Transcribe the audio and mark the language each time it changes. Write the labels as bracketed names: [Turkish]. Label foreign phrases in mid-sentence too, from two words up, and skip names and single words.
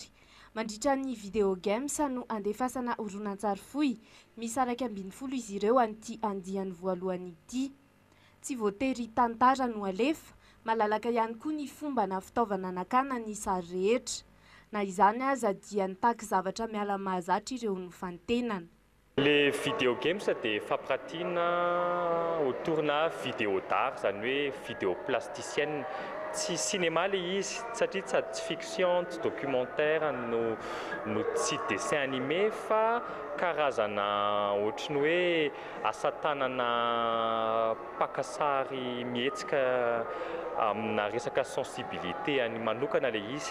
[Malagasy] Mandritra ny [English] video games [Malagasy] no andefasana horonan-tsary fohy, misy 120 izy ireo an'ity andiany voalohany ity. Tsy voatery tantara no alefa, malalaka ihany koa ny fomba na fitaovana nakana ny sary rehetra. Na izany aza dia nitaky zavatra miala mahazatra ireo no fantenana. [French] Les vidéo games [Malagasy] dia fampirantiana autour na [French] vidéo d'art [Malagasy] zany hoe [French] vidéo plasticienne. [Malagasy] Tsy cinéma le izy satria tsy ady fiction, tsy documentaire no tsy [French] dessin animé [Malagasy] fa karazana ohatrany hoe asa tanana pakasary mihetsika amina resaka sensibilité any manokana le izy.